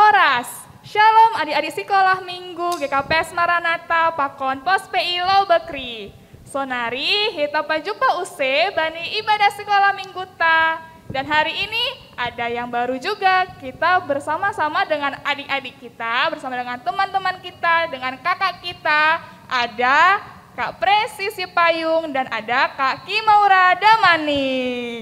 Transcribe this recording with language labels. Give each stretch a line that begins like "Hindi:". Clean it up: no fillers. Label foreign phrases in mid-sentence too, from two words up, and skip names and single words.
Indonesian: Shalom adik-adik sekolah minggu GKPS Maranatha Pakon Pos PI Lau Bekri.
Batak Simalungun: Sonari kita pajumpa use bani
Indonesian: ibadah sekolah minggu
Batak Simalungun: ta.
Indonesian: Dan hari ini ada yang baru juga, kita bersama-sama dengan adik-adik kita, bersama dengan teman-teman kita, dengan kakak kita. Ada Kak Presi Sipayung dan ada Kak Kimaura Damanik.